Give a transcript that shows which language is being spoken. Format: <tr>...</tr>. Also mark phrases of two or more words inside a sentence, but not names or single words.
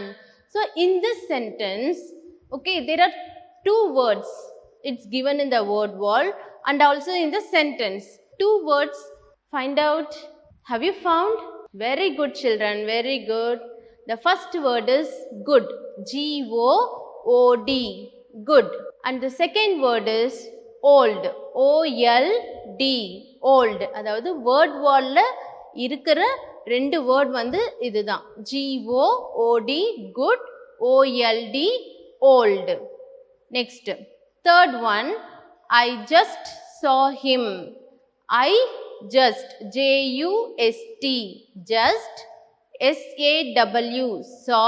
<en>So, in this sentence, okay, there are 2 words. It's given in the word wall and also in the sentence. 2 words. Find out. Have you found? Very good, children. Very good. The first word is good. G-O-O-D. Good. And the second word is old. O-L-D. Old.</en> <ta>அதாவது</ta> <en>word wall-ல</en> <ta>இருக்கிற 2 word வந்து இதுதான்.</ta> <en>G-O-O-D. Good. O-L-D. Old. Next. Third one. I just saw him. I just. J-U-S-T. Just. S-A-W. Saw.</en>